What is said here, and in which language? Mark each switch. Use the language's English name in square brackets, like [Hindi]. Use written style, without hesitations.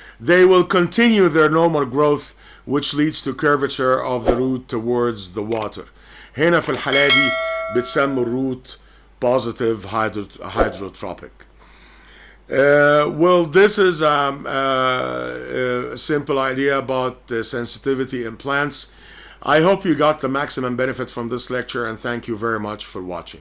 [English] They will continue their normal growth which leads to curvature of the root towards the water. [Arabic] هنا في الحالة دي بتسموا الروت positive hydrotropic. [English] Well, this is a simple idea about sensitivity in plants. I hope you got the maximum benefit from this lecture, and thank you very much for watching.